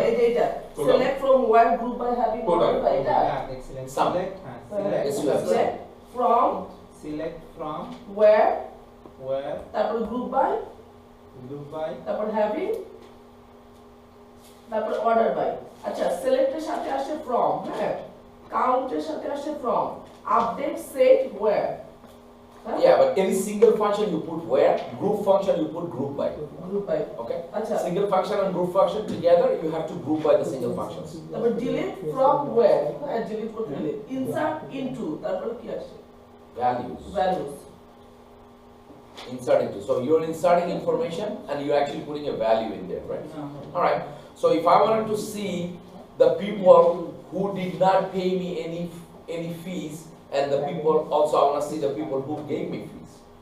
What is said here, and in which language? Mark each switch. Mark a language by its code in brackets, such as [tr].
[bn] এটা select from where group by having [en] Total. order by এটা Yeah, excellent. Sum. Select, Yes, you have select from select from where where [bn] তারপর group by [en] group by [bn] তারপর having তারপর order by আচ্ছা select এর সাথে আসে from হ্যাঁ count এর সাথে আসে from update set where হ্যাঁ? [en] Yeah, but any single function you put where, group function you put group by. group by Okay? [bn] আচ্ছা [en] Single function and group function together, you have to group by the single functions. [bn] তারপর delete from where হ্যাঁ delete করতে হলে insert into তারপর কি আসে [en] Values. values Insert into. So you're inserting information and you're actually putting a value in there, right? Alright. So if I wanted to see the people who did not pay me any fees, and the people also I want to see the people who gave me fees.